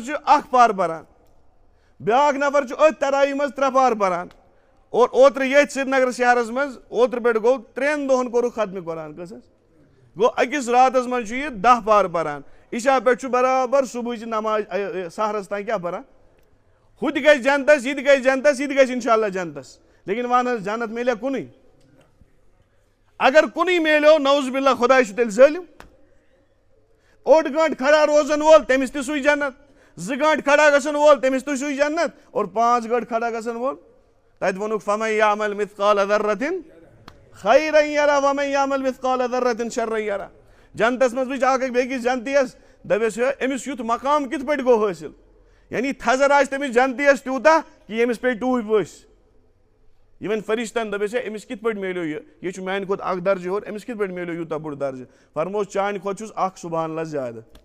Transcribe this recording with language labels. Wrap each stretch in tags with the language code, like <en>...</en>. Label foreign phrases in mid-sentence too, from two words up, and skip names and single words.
<ks>چھُ 1 پار پران بیاکھ نفر چھُ أتھۍ تراوی منٛز 3 پار پران اور اوترٕ ییٚتھۍ سرینگر شہرس منٛز اوترٕ پٮ۪ٹھ گوٚو 3 دۄہن کوٚرُکھ ختمہِ قرآن کٔژ حظ گوٚو أکِس راتس منٛز چھُ یہِ 10 پار پران عشا پٮ۪ٹھ چھُ برابر صبحٕچ نماز سحرس تام کیٛاہ پران ہُہ تہِ گژھِ جنتس یہِ تہِ گژھِ جنتس یہِ تہِ گژھِ</ks> <ar>انشاء اللہ</ar> <ks>جنتس لیکن ون حظ جنت میلیا کُنُے اگر کُنُے میلیو</ks> <ar>نعوذ باللہ</ar> <ks>خۄداے چھُ تیٚلہِ ظٲلِم 8 گٲنٛٹہٕ کھڑا روزن وول تٔمِس تہِ سُے جنت 2 گٲنٛٹہٕ کھڑا گژھن وول تٔمِس تہِ سُے جنت اور 5 گٲنٛٹہٕ کھڑا گژھن وول تتہِ ووٚنُکھ</ks> <ar>فمن یعمل مثقال ذرة خیرا یرا ومن یعمل مثقال ذرة شرا یرا</ar> <ks>جنتس منٛز وٕچھ اکھ بیٚکِس جنتیس دپیس ہے أمِس یُتھ مقام کِتھ پٲٹھۍ گوٚو حٲصِل یعنی تھزر آسہِ تٔمِس جنتیس تیوٗتاہ کہِ ییٚمِس پیٚیہِ ٹوٗپۍ ؤسۍ یہِ وَنہِ فرشتن دپیس ہے أمِس کِتھ پٲٹھۍ میلیو یہِ چھُ میانہِ کھۄتہٕ 1 درجہٕ ہیوٚر أمِس کِتھ پٲٹھۍ میلیو یوٗتاہ بوٚڑ درجہٕ فرمووُس چانہِ کھۄتہٕ چھُس 1</ks> <ar>سبحان اللہ</ar> <ks>زیادٕ</ks>